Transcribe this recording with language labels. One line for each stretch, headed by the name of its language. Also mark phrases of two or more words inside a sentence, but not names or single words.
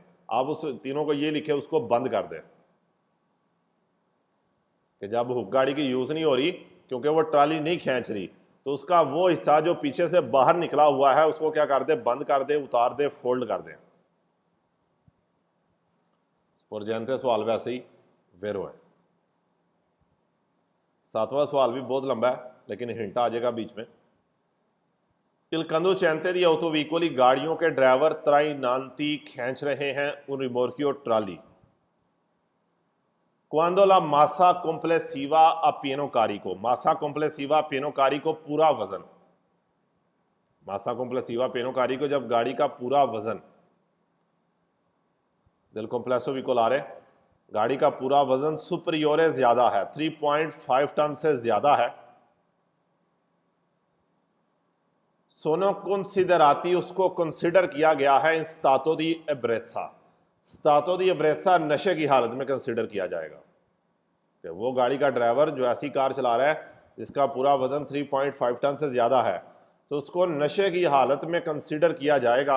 Hindi: आप उस तीनों को ये लिखे उसको बंद कर दें कि जब हुक गाड़ी की यूज नहीं हो रही क्योंकि वो ट्राली नहीं खींच रही तो उसका वो हिस्सा जो पीछे से बाहर निकला हुआ है उसको क्या कर दे, बंद कर दे, उतार दे, फोल्ड कर दे। स्पोर्जेंते सवाल वैसे ही वेरो है। सातवां सवाल भी बहुत लंबा है लेकिन हिंट आ जाएगा बीच में।
Italian: Il conducente di autovicoli
Hindi: गाड़ियों के ड्राइवर त्राई नानती खींच रहे हैं उन रिमोर्कियो ट्राली।
Italian: Quando la massa complessiva a pieno carico, massa complessiva a pieno carico
Hindi: पूरा वजन,
Italian: massa complessiva pieno carico
Hindi: जब गाड़ी का पूरा वजन,
Italian: del complesso vicolare
Hindi: गाड़ी का पूरा वजन सुपरियोरे ज्यादा है, 3.5 टन से ज्यादा है।
Italian: sono considerati
Hindi: उसको कंसिडर किया गया है
Italian: in stato di ebbrezza, stato di ebbrezza
Hindi: नशे की हालत में कंसिडर किया जाएगा कि वो गाड़ी का ड्राइवर जो ऐसी कार चला रहा है जिसका पूरा वजन 3.5 टन से ज़्यादा है तो उसको नशे की हालत में कंसिडर किया जाएगा।